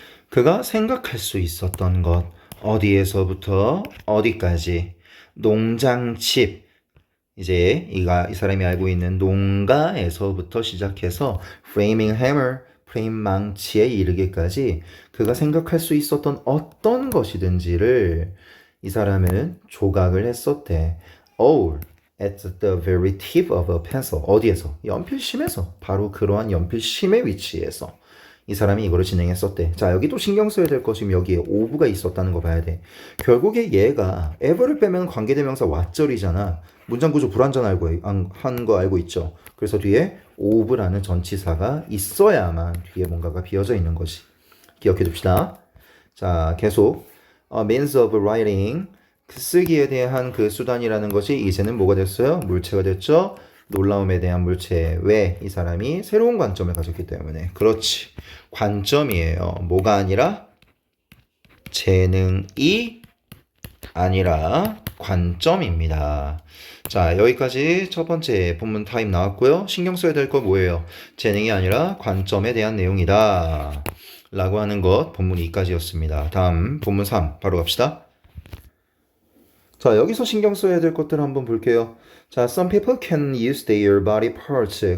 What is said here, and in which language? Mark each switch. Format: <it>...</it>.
<ko>그가 생각할 수 있었던 것 어디에서부터 어디까지 농장집 이제 이 사람이 알고 있는 농가에서부터 시작해서</ko> <en>framing hammer</en> <ko>프레임 망치에 이르기까지 그가 생각할 수 있었던 어떤 것이든지를 이 사람은 조각을 했었대.</ko> <en>All at the very tip of a pencil.</en> <ko>어디에서? 연필심에서. 바로 그러한 연필심의 위치에서 이 사람이 이거를 진행했었대. 자, 여기 또 신경 써야 될 것이 여기에 ove가 있었다는 거 봐야 돼. 결국에 얘가 ever를 빼면 관계대명사 what절이잖아. 문장 구조 한 거 알고 있죠? 그래서 뒤에 ove라는 전치사가 있어야만 뒤에 뭔가가 비어져 있는 것이. 기억해 둡시다. 자, 계속</ko> <en>means of writing</en> <ko>그 쓰기에 대한 그 수단이라는 것이 이제는 뭐가 됐어요? 물체가 됐죠? 놀라움에 대한 물체. 왜? 이 사람이 새로운 관점을 가졌기 때문에. 그렇지. 관점이에요. 뭐가 아니라? 재능이 아니라 관점입니다. 자, 여기까지 첫 번째 본문 타임 나왔고요. 신경 써야 될 거 뭐예요? 재능이 아니라 관점에 대한 내용이다. 라고 하는 것 본문 2까지였습니다. 다음 본문 3 바로 갑시다. 자, 여기서 신경 써야 될 것들 한번 볼게요. 자,</ko> <en>some people can use their body parts.</en>